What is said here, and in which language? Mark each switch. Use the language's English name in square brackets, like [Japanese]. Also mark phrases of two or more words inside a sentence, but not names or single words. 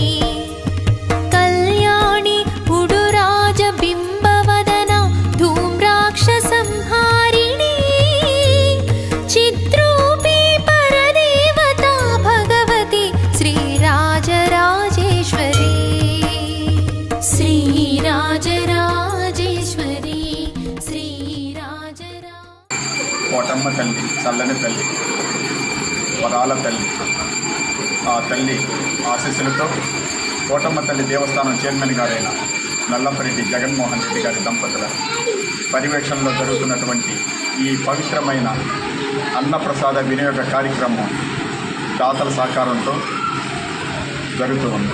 [Sanskrit] कल्याणी उडुराजबिम्बवदना धूम्राक्षसंहारिणी चित्रूपी परदेवता भगवती श्रीराजराजेश्वरी श्रीराजराजेश्वरी श्रीराजरा. [Telugu] కోటమ్మ తల్లి చల్లని తల్లి, వరాల తల్లి. ఆ తల్లి ఆశీస్సులతో కోటమ్మ తల్లి దేవస్థానం చైర్మన్ గారైన నల్లపరెడ్డి జగన్మోహన్ రెడ్డి గారి దంపతుల పర్యవేక్షణలో జరుగుతున్నటువంటి ఈ పవిత్రమైన అన్నప్రసాద వినియోగ కార్యక్రమం దాతల సహకారంతో జరుగుతూ ఉంది.